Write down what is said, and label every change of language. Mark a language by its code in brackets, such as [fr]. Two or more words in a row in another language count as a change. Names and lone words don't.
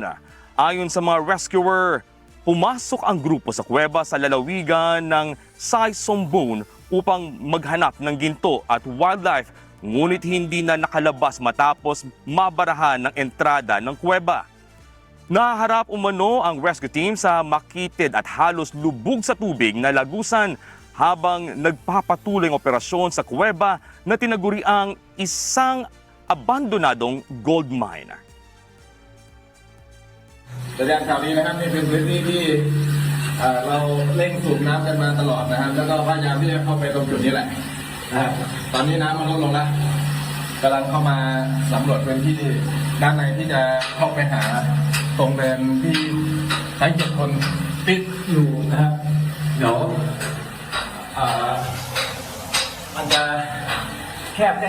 [tl] Ayon sa mga rescuer, pumasok ang grupo sa kuweba sa lalawigan ng Sai Sombun upang maghanap ng ginto at wildlife, ngunit hindi na nakalabas matapos mabarahan ng entrada ng kuweba. Naharap umano ang rescue team sa makitid at halos lubog sa tubig na lagusan habang nagpapatuloy ang operasyon sa kuweba na tinaguriang isang abandonadong [en] gold mine. [th] สัญญาณข่าวดีนะครับนี่เป็นพื้นที่ที่เราเร่งสูบน้ำกันมาตลอดนะครับแล้วก็พยายามที่จะเข้าไปตรงจุดนี้แหละนะครับตอนนี้น้ำมันลดลงแล้วกำลังเข้ามาสำรวจพื้นที่ด้านในที่จะเข้าไปหาตรงเดินที่ใช้7 คนติดอยู่นะครับเดี๋ยวมันจะแคบแค่ช่องพอตัวนะครับ